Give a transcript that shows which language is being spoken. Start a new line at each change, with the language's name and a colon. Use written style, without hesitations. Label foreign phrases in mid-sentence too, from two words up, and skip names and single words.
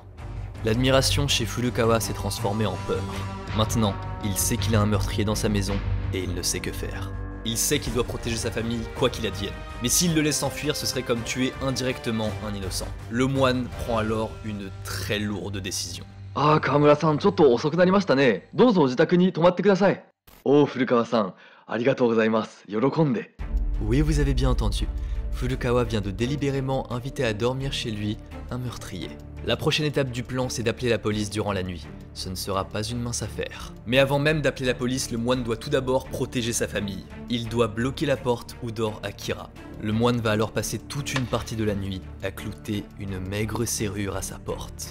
French: L'admiration chez Furukawa s'est transformée en peur. Maintenant, il sait qu'il a un meurtrier dans sa maison et il ne sait que faire. Il sait qu'il doit protéger sa famille quoi qu'il advienne. Mais s'il le laisse s'enfuir, ce serait comme tuer indirectement un innocent. Le moine prend alors une très lourde décision. Ah,
Japanese: Kawamura-san, ちょっと遅くなりましたね。どうぞ自宅に泊まってください。Oh, Furukawa-san, ありがとうございます。喜んで。
French: Oui, vous avez bien entendu. Furukawa vient de délibérément inviter à dormir chez lui un meurtrier. La prochaine étape du plan, c'est d'appeler la police durant la nuit. Ce ne sera pas une mince affaire. Mais avant même d'appeler la police, le moine doit tout d'abord protéger sa famille. Il doit bloquer la porte où dort Akira. Le moine va alors passer toute une partie de la nuit à clouter une maigre serrure à sa porte.